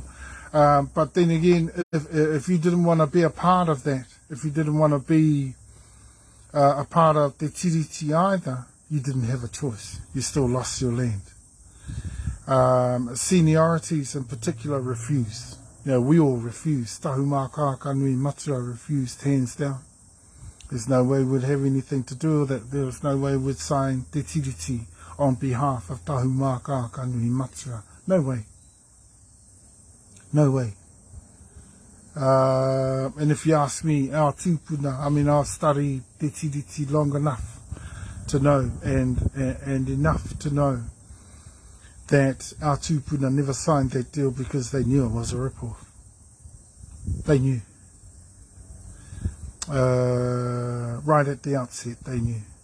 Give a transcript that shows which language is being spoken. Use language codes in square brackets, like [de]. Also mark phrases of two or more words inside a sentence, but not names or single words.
[en] But then again, if you didn't want to be a part of that, if you didn't want to be a part of the tiriti either, you didn't have a choice. You still lost your land. Seniorities in particular refused. You know, we all refused. Tahumaakaakanuimatua refused, hands down. There's no way we'd have anything to do with it. There was no way we'd sign [mi] te tiriti [en] on behalf of Tahumaakaakanuimatua. No way. No way. And if you ask me, our tūpuna, I mean, I've studied [mi] te tiriti [en] long enough to know, and enough to know that our tūpuna never signed that deal because they knew it was a rip-off. They knew. Right at the outset, they knew.